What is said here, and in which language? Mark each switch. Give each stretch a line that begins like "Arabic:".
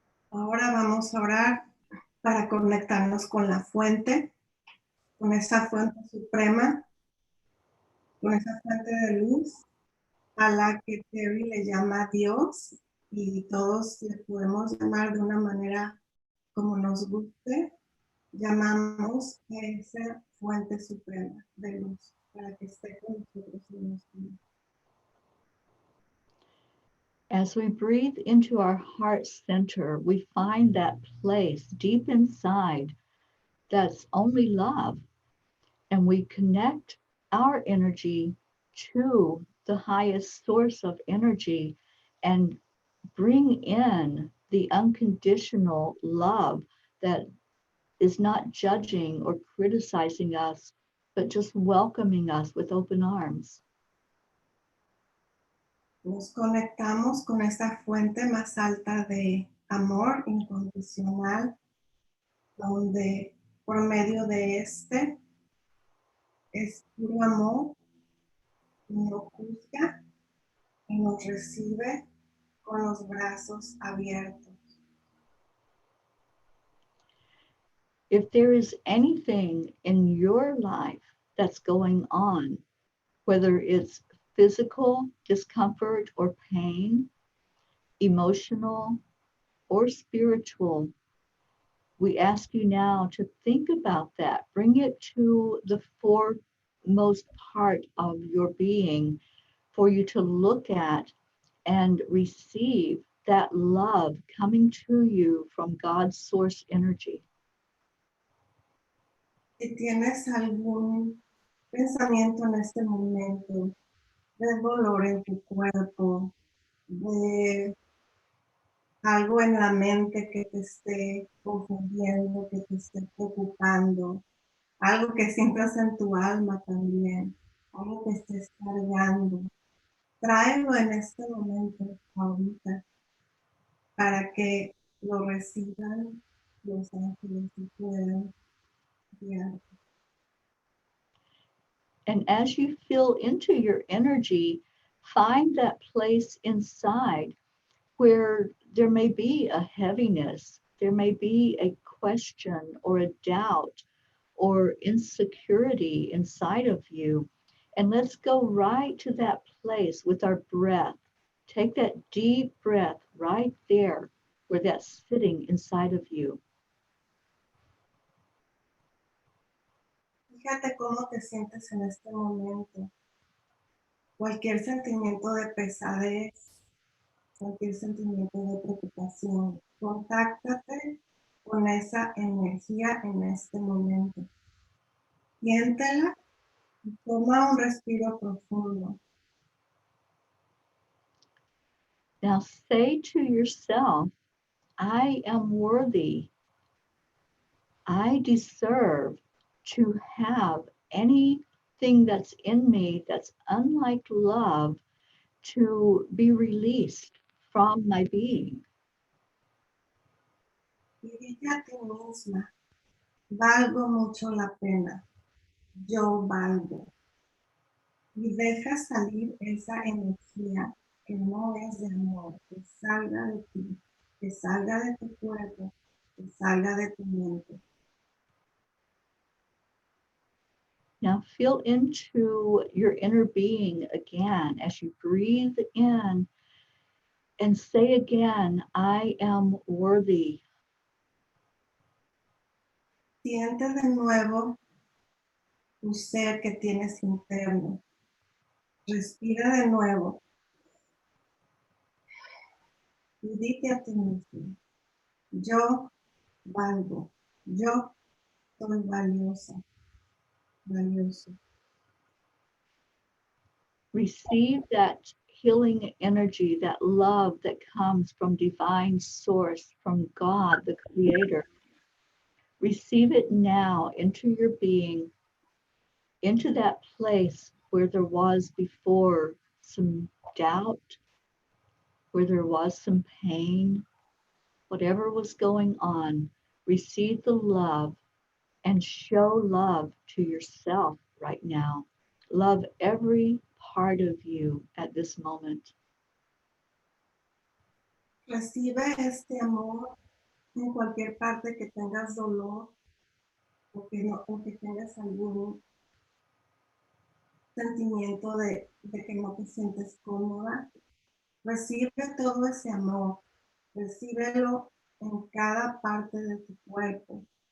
Spanish: Ahora vamos a orar para conectarnos con la fuente, con esa fuente suprema, con esa fuente de luz a la que Teri le llama Dios y todos le podemos llamar de una manera como nos guste. Llamamos a esa fuente suprema de luz para que esté con nosotros en nuestro mundo.
English: As we breathe into our heart center, we find that place deep inside that's only love. And we connect our energy to the highest source of energy and bring in the unconditional love that is not judging or criticizing us, but just welcoming us with open arms.
Spanish: Nos conectamos con esa fuente más alta de amor incondicional, donde por medio de este es puro amor, y no juzga y nos recibe con los brazos abiertos.
English: If there is anything in your life that's going on, whether it's physical discomfort or pain, emotional or spiritual, we ask you now to think about that. Bring it to the foremost part of your being for you to look at and receive that love coming to you from God's source energy.
Spanish: Si tienes algún pensamiento en este momento de dolor en tu cuerpo, de algo en la mente que te esté confundiendo, que te esté preocupando, algo que sientas en tu alma también, algo que estés cargando, tráelo en este momento, ahorita, para que lo reciban los ángeles y puedan guiarte.
English: And as you feel into your energy, find that place inside where there may be a heaviness, there may be a question or a doubt or insecurity inside of you. And let's go right to that place with our breath. Take that deep breath right there where that's sitting inside of you.
Spanish: Fíjate cómo te sientes en este momento. cualquier sentimiento de pesadez, cualquier sentimiento de preocupación. Contáctate con esa energía en este momento. Siéntela y toma un respiro profundo.
English: Now say to yourself, I am worthy. I deserve to have anything that's in me that's unlike love to be released from my being.
Spanish: Y dite a ti misma, valgo mucho la pena, yo valgo. Y deja salir esa energía que no es de amor, que salga de ti, que salga de tu cuerpo, que salga de tu mente.
English: Now feel into your inner being again as you breathe in and say again, I am worthy.
Spanish: Siente de nuevo tu ser que tienes interno. Respira de nuevo. Y dite a ti mismo, yo valgo, yo soy valiosa, valioso.
English: Receive that healing energy, that love that comes from divine source, from God, the creator. Receive it now into your being, into that place where there was before some doubt, where there was some pain, whatever was going on. Receive the love and show love to yourself right now. Love every part of you at this moment.
Spanish: Recibe este amor en cualquier parte que tengas dolor o que tengas algún sentimiento de que no te sientes cómoda. Recibe todo ese amor, recíbelo en cada parte de tu cuerpo.